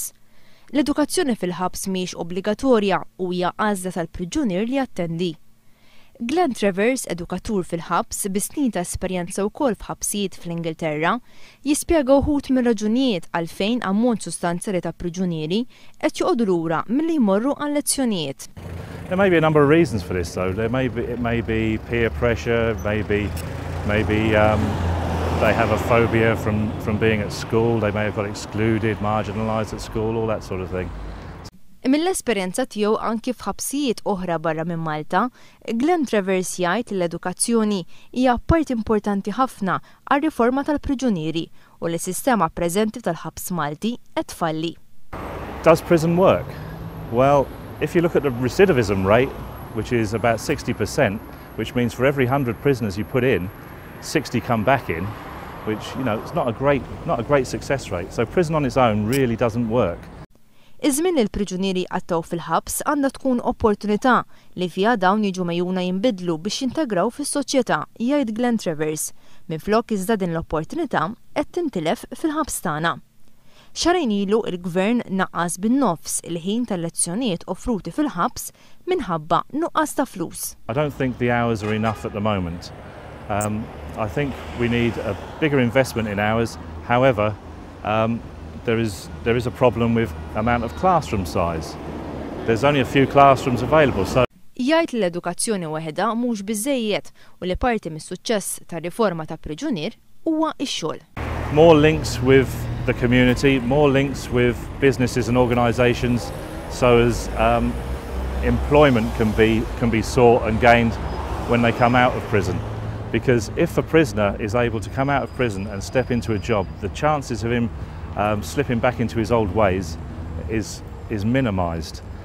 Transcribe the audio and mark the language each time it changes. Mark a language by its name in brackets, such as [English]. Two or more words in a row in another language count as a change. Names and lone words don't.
[Maltese] L-edukazzjoni fil-ħabs mhix obbligatorja u hija għażla tal-priġunier li jattendi. Glenn Travers, edukatur fil-ħabs bi snin ta' esperjenza wkoll f'ħabsijiet fl-Ingilterra, jispjega wħud mir-raġunijiet għalfejn ammont sostanzjali ta' priġunieri qed joqogħdu lura milli jmorru għal lezzjonijiet. [English] There may be a number of reasons for this, though. It may be peer pressure, maybe they have a phobia from being at school. They may have got excluded, marginalised at school, all that sort of thing. [Maltese] Mill-esperjenza tiegħu anki f'ħabsijiet oħra barra minn Malta, Glenn Travers jgħid li l-edukazzjoni hija part importanti ħafna għar-riforma tal-priġunieri u l-sistema preżenti tal-ħabs Malti qed tfalli. [English] Does prison work? Well, if you look at the recidivism rate, which is about 60%, which means for every 100 prisoners you put in, 60 come back in, which, you know, it's not a great success rate. So prison on its own really doesn't work. [Maltese] Iż-żmien li l-priġunieri għattaw fil-ħabs għandha tkun opportunità li fiha dawn jiġu mejjuna jinbidlu biex jintegraw fis-soċjetà, jgħid Glenn Travers. Minflok iżda din l-opportunità qed tintilef fil-ħabs tagħna. Xarejn ilu il-Gvern naqqas bin-nofs il-ħin tal-lezzjonijiet offruti fil-ħabs minħabba nuqqas ta' flus. [English] I don't think the hours are enough at the moment. I think we need a bigger investment in hours. However, there is a problem with amount of classroom size. There's only a few classrooms available. So [Maltese] jgħid li l-edukazzjoni waħedha mhux biżżejjed u li parti mis-suċċess tar-riforma ta' priġunier huwa x-xogħol. [English] More links with the community, more links with businesses and organisations, so as employment can be sought and gained when they come out of prison. Because if a prisoner is able to come out of prison and step into a job, the chances of him slipping back into his old ways is minimised.